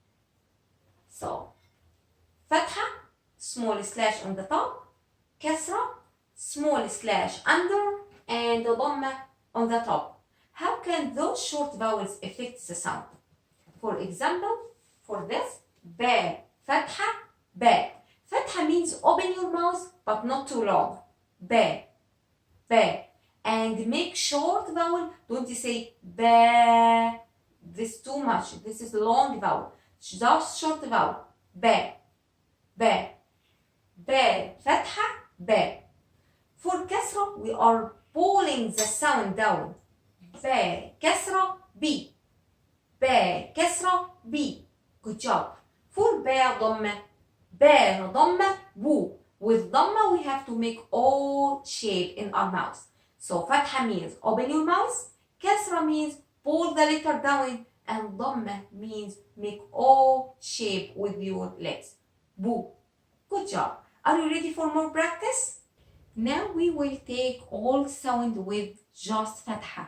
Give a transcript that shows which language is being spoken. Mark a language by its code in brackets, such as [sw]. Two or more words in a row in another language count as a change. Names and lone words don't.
[en] So, Fatha, small slash on the top, Kasra, small slash under, and Dhamma on the top. How can those short vowels affect the sound? For example, for this, ba, Fatha, ba. Fatha means open your mouth but not too long. Ba, ba. And make short vowel, don't say ba. This is too much. This is long vowel. Just short vowel. Ba, ba, ba, Fatha, ba. For Kasra, we are pulling the sound down. Ba, Kasra, B. Ba, Kasra, B. Good job. For ba, Dhamma. Ba, Dhamma, bu. With Dhamma, we have to make O shape in our mouth. So Fatha means open your mouth. Kasra means pull the letter down. And Dhamma means make O shape with your legs. Bu. Good job. Are you ready for more practice? Now we will take all sound with just Fatha.